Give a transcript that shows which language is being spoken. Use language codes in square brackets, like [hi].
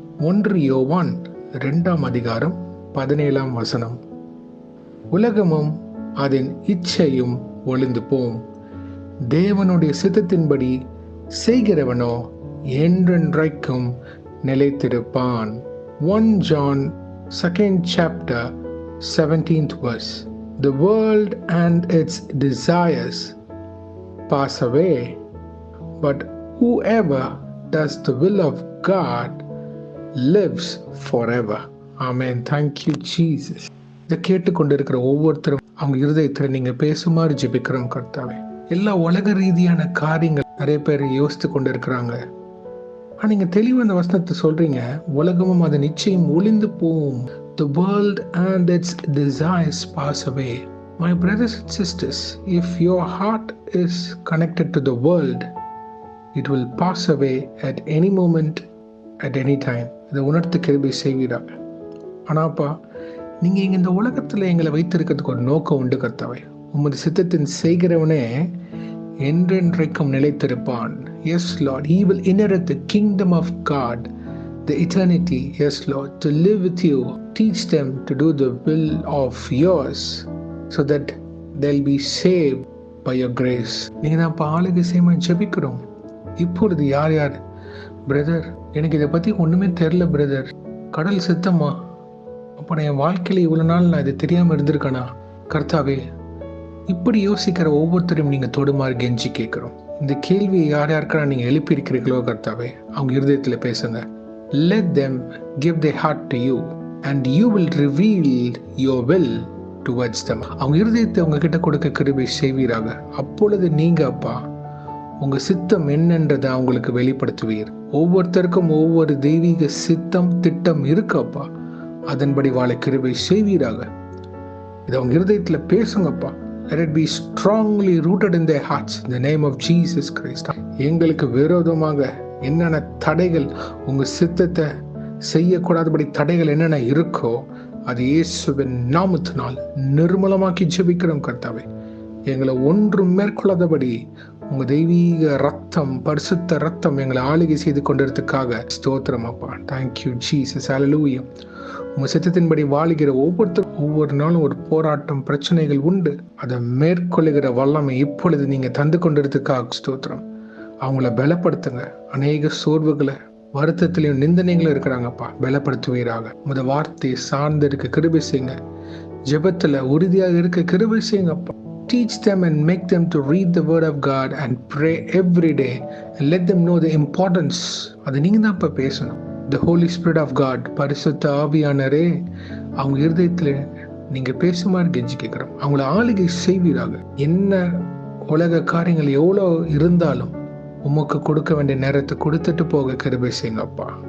[ta] 1 யோவான் 2:17 உலகமும் அதன் இச்சையும் ஒளிந்து போம், தேவனுடைய சித்தத்தின்படி செய்கிறவனோ என்றென்றைக்கும் நிலைத்திருப்பான். [en] 1 John 2:17 The world and its desires pass away, but whoever does the will of God lives forever. Amen. Thank you, Jesus. [ta] இதை கேட்டுக்கொண்டிருக்கிற ஒவ்வொருத்தரும் அவங்க இருதயத்தில் நீங்க பேசுமாறு ஜெபிக்கிறோம் கர்த்தாவே. எல்லா உலக ரீதியான காரியங்கள் நிறைய பேர் யோசித்து கொண்டு இருக்கிறாங்க. ஆனா நீங்க தெளிவா அந்த வசனத்தை சொல்றீங்க, உலகமும் அதன் நிச்சயம் ஒளிந்து போகும். [en] The world and its desires pass away. My brothers and sisters, if your heart is connected to the world, it will pass away at any moment, at any time. [ta] இதை உணர்த்து கிருபை செய்வீராக. ஆனாப்பா நீங்க இங்க இந்த உலகத்துல எங்களை வைத்திருக்கிறதுக்கு ஒரு நோக்கம் உண்டு கர்த்தாவே. உமது சித்தத்தின் செய்கிறவனே என்றென்றைக்கும் நிலைத்திருப்பான். [en] Yes Lord, he will inherit the kingdom of God, the eternity. Yes Lord, to live with you. Teach them to do the will of yours so that they'll be saved by your grace. [ta] நீங்க தான் ஆளுகை செய்யுமா ஜெபிக்கிறோம். இப்பொழுது யார் யார் brother எனக்கு இதை பத்தி ஒண்ணுமே தெரியல பிரதர், கடல் சித்தமா, அப்போ என் வாழ்க்கையில இவ்வளவு நாள் நான் இதை தெரியாம இருந்திருக்கேனா கர்த்தாவே, இப்படி யோசிக்கிற ஒவ்வொருத்தரையும் நீங்க தொடுமாறு கெஞ்சி கேட்கிறோம். இந்த கேள்வியை யார் யாருக்கா நீங்க எழுப்பி இருக்கிறீர்களோ கர்த்தாவே, அவங்க இருதயத்துல பேசுங்க. [en] Let them give their heart to you and you will reveal your will towards them. [ta] அவங்க இருதயத்தை உங்க கிட்ட கொடுக்க கிருபை செய்வீராக. அப்பொழுது நீங்க அப்பா உங்க சித்தம் என்னன்றதை அவங்களுக்கு வெளிப்படுத்துவீர். ஒவ்வொருத்தருக்கும் ஒவ்வொரு தெய்வீக சித்தம் திட்டம் இருக்கப்பா, அதன்படி வாழ கிருபை செய்வீராக. இதை அவங்க இருதயத்துல பேசுங்கப்பா. [en] Let it be strongly rooted in their hearts in the name of Jesus Christ. [ta] எங்களுக்கு விரோதமாக என்னென்ன தடைகள், உங்க சித்தத்தை செய்யக்கூடாதபடி தடைகள் என்னென்ன இருக்கோ அது இயேசுவின் நாமத்தினால் நிர்மூலமாக்கி ஜெபிக்கிறோம் கர்த்தாவே. எங்களை ஒன்றும் மேற்கொள்ளாதபடி உங்க தெய்வீக ரத்தம், பரிசுத்த ரத்தம் எங்களை ஆளுகை செய்து கொண்டிருக்கிறதுக்காக ஸ்தோத்திரம் அப்பா. [en] Thank you Jesus. [ta] ஹல்லேலூயா. உங்க சித்தத்தின்படி வாழுகிற ஒவ்வொரு நாளும் ஒரு போராட்டம், பிரச்சனைகள் உண்டு. அதை மேற்கொள்ளுகிற வல்லமை இப்பொழுது நீங்க தந்து கொண்டிருக்கிறதுக்காக ஸ்தோத்திரம். அவங்கள பலப்படுத்துங்க. அநேக சோர்வுகளை, வருத்தத்திலையும் நிந்தனைகளும் இருக்கிறாங்கப்பா, பலப்படுத்துவீராக. முத வார்த்தையை சார்ந்து இருக்க கிருபை செய்யுங்க. ஜெபத்துல உறுதியாக இருக்க கிருபை செய்யுங்கப்பா. [en] Teach them and make them to read the word of God and pray every day and let them know the importance. [ta] அது நீங்க தான் இப்ப பேசணும். [en] The Holy Spirit of God, [ta] பரிசுத்த ஆவியானவரே, அவங்க இருதயத்துல நீங்க பேசுமாறு கெஞ்சி கேட்கிறோம். அவங்கள ஆளுகை செய்வீராக. என்ன உலக காரியங்கள் எவ்வளோ இருந்தாலும் உமக்கு கொடுக்க வேண்டிய நேரத்தை கொடுத்துட்டு போக கிருபை செய்யுங்கப்பா.